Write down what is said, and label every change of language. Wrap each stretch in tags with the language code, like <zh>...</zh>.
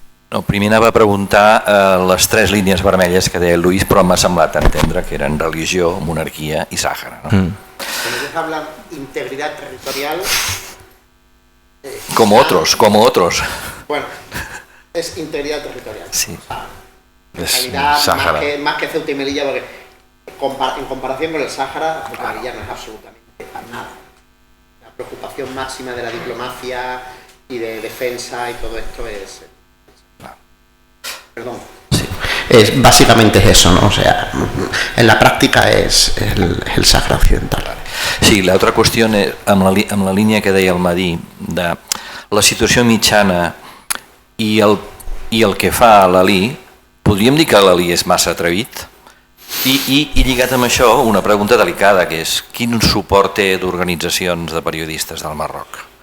<ca>No, primer anava a preguntar les 3 línies vermelles que deia Luis, però m'ha semblat entendre que eren religió, monarquia i Sàhara. No?</ca> <es>Cuando ellos hablan integridad territorial... Como otros. Bueno, es integridad territorial. Sí. En realidad, más que Ceuta y Melilla, porque en comparación con el Sáhara, Ceuta y Melilla no es absolutamente nada. La preocupación máxima de la diplomacia y de defensa y todo esto es... Perdón. Sí. Básicamente es eso, ¿no? O sea, en la práctica es el Sàhara Occidental.</es> <ca>Sí, l'altra qüestió, amb la línia que deia el Madí, de la situació mitjana i el que fa l'Ali, podríem dir que l'Ali és massa atrevit? I lligat amb això, una pregunta delicada, que és quin suport té d'organitzacions de periodistes del Marroc?</ca>